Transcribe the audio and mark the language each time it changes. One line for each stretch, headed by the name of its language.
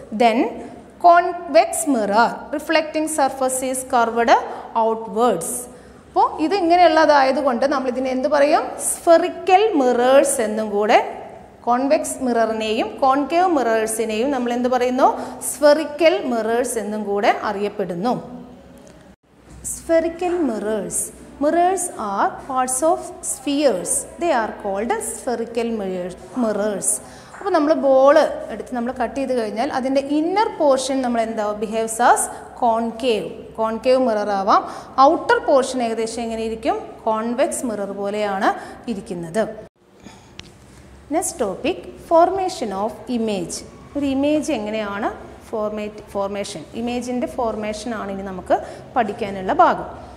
English: Then convex mirror. Reflecting surface is curved outwards.
Malayalam: അപ്പോൾ ഇത് ഇങ്ങനെയുള്ളതായതുകൊണ്ട് നമ്മളിതിനെ എന്ത് പറയും? സ്ഫെറിക്കൽ മിറേഴ്സ് എന്നും കൂടെ. കോൺവെക്സ് മിററിനെയും കോൺകേവ് മിറേഴ്സിനെയും നമ്മൾ എന്ത് പറയുന്നു? സ്ഫെറിക്കൽ മിറേഴ്സ് എന്നും കൂടെ അറിയപ്പെടുന്നു.
English: Spherical mirrors. Mirrors are parts of spheres. They are called spherical mirrors.
Malayalam: അപ്പോൾ നമ്മൾ ബോൾ എടുത്ത് നമ്മൾ കട്ട് ചെയ്ത് കഴിഞ്ഞാൽ അതിൻ്റെ ഇന്നർ പോർഷൻ നമ്മൾ എന്താ
English: behaves as concave mirror
Malayalam: ആവാം. ഔട്ടർ പോർഷൻ ഏകദേശം എങ്ങനെ ഇരിക്കും? കോൺവെക്സ് മിറർ പോലെയാണ് ഇരിക്കുന്നത്.
English: Next topic, formation of image.
Malayalam: ഒരു ഇമേജ് എങ്ങനെയാണ് ഫോർമേഷൻ, ഇമേജിൻ്റെ ഫോർമേഷനാണ് ഇനി നമുക്ക് പഠിക്കാനുള്ള ഭാഗം.